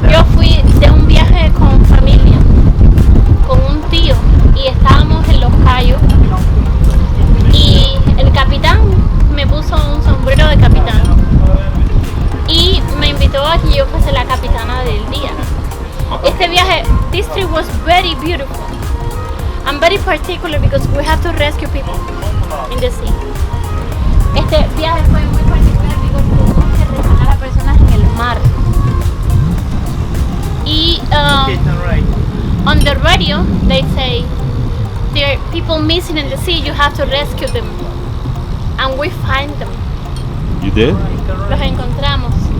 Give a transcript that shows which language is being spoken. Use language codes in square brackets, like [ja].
[es] yo fui de un viaje con familia, con un tío, y estábamos en Los Cayos. Y el capitán me puso un sombrero de capitán y me invitó a que yo fuese la capitana del día. Este viaje, [en] this trip was very beautiful. I'm very particular because we have to rescue people in the sea. [es] Este viaje fue muy particular porque tuvimos que rescatar a personas en el mar. Y [en] Okay, turn right. on the radio they say there are people missing in the sea, you have to rescue them, and we find them. You did? [es] Los encontramos.